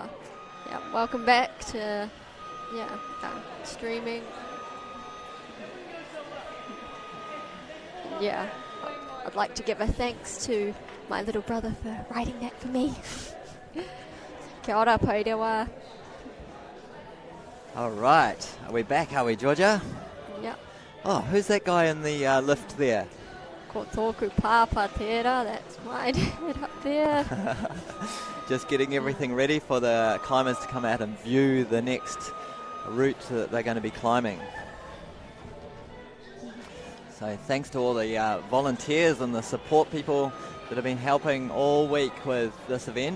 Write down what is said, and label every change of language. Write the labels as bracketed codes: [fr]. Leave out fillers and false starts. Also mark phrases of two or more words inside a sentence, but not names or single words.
[en] Yeah, welcome back to streaming. Yeah, I'd like to give a thanks to my little brother for writing that for me. [mi] Kia ora, Paurewa. [en] All right, are we back, are we, Georgia? Yep. Oh, who's that guy in the lift there? [mi] Ko tōku pāpā tērā, [en] that's my dad up there. Just getting everything ready for the climbers to come out and view the next route that they're going to be climbing. So thanks to all the volunteers and the support people that have been helping all week with this event.